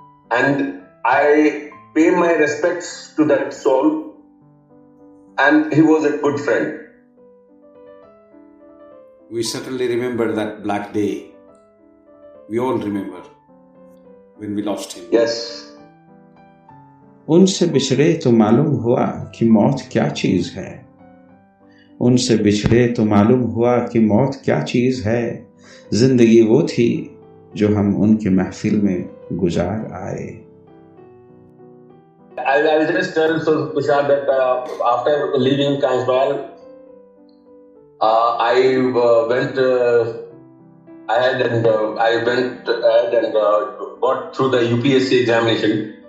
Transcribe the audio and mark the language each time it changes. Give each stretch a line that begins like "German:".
English: And I pay my respects to that soul, and he was a good friend. We certainly remember that black day. We all remember when we lost him. Yes.
Hindi: उनसे बिछड़े तो मालूम हुआ कि मौत क्या चीज है. उनसे बिछड़े तो मालूम हुआ कि मौत क्या चीज है. जिंदगी वो थी जो हम उनके महफिल में गुजार आए.
English: I'll just tell Tushar that after leaving Kansbahal, I went ahead and got through the UPSC examination.